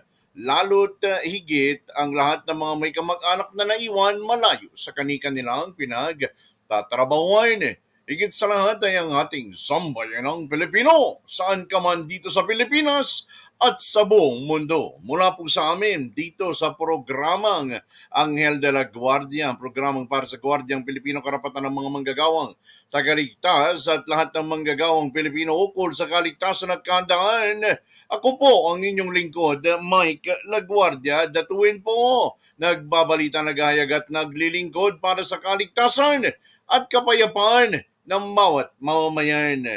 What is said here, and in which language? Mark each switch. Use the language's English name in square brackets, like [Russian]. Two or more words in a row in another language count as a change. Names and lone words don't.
[Filipino] Lalo't higit ang lahat ng mga may kamag-anak na naiwan malayo sa kanilang pinagtatrabahuan. Higit sa lahat ay ang ating sambayanang Pilipino, saan ka man dito sa Pilipinas at sa buong mundo. Mula po sa amin dito sa programang Anghel de la Guardia, ang programang para sa Guardiang Pilipino, karapatan ng mga manggagawang tagaligtas at lahat ng manggagawang Pilipino ukol sa kaligtasan at kahandaan. Ako po ang inyong lingkod, Mike Laguardia, DATUIN po. Nagbabalita, naghahayag at naglilingkod para sa kaligtasan at kapayapaan ng bawat mamamayan.